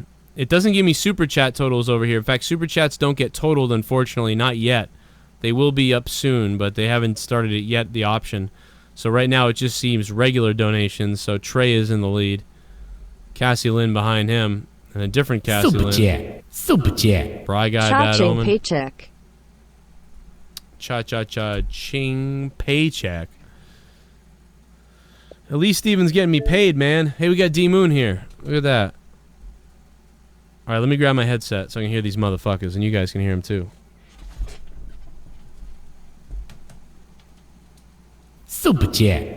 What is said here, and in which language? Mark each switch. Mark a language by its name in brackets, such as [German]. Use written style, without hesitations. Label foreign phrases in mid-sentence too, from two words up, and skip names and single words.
[English] It doesn't give me super chat totals over here. In fact, super chats don't get totaled, unfortunately, not yet. They will be up soon, but they haven't started it yet, the option. So right now it just seems regular donations, so Trey is in the lead. Cassie Lynn behind him, and a different Cassie Lynn. Super chat. Super chat. Bry Guy, Bad Omen. Paycheck. Cha-cha-cha-ching paycheck. At least Steven's getting me paid, man. Hey, we got D-Moon here. Look at that. All right, let me grab my headset so I can hear these motherfuckers, and you guys can hear them too. Super chat.